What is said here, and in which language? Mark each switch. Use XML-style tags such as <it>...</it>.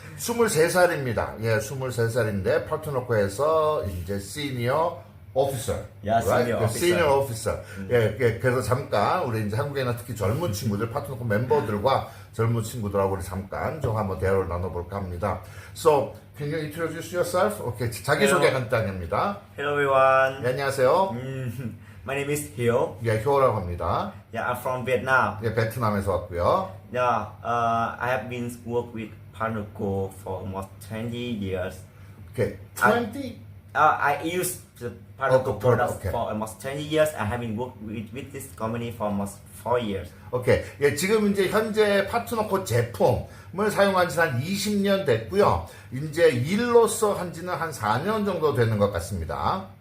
<ko>23살입니다. 예, 23살인데, 파트너코에서 이제 시니어 오피서.</ko> <en>Yeah, senior officer.</en> <ko>시니어 오피서. 예, 예, 그래서 잠깐, 우리 이제 한국에는 특히 젊은 친구들, 파트너코 멤버들과 젊은 친구들하고 우리 잠깐 좀 한번 대화를 나눠볼까 합니다.</ko> <en>So, can you introduce yourself?</en> <ko>오케이. 자기소개 간단합니다.</ko> <en>Hello everyone.</en> <ko>예, 안녕하세요.</ko> <en>My name is Hiếu.</en> <ko>예, 효라고 합니다.</ko> <en>Yeah, I'm from Vietnam.</en> <ko>예, 베트남에서 왔고요.</ko> <en>Yeah, I have been work with Panuco for almost 20 years.</en> <ko>오케이. 20?</ko> <en>I used the Panuco Oh, products okay. for almost 20 years. I have been work with this company for almost 4 years.</en> <ko>오케이. 예, 지금 이제 현재 파트너코 제품을 사용한 지는 한 20년 됐고요. 이제 일로서 한 지는 한 4년 정도 되는 것 같습니다.</ko>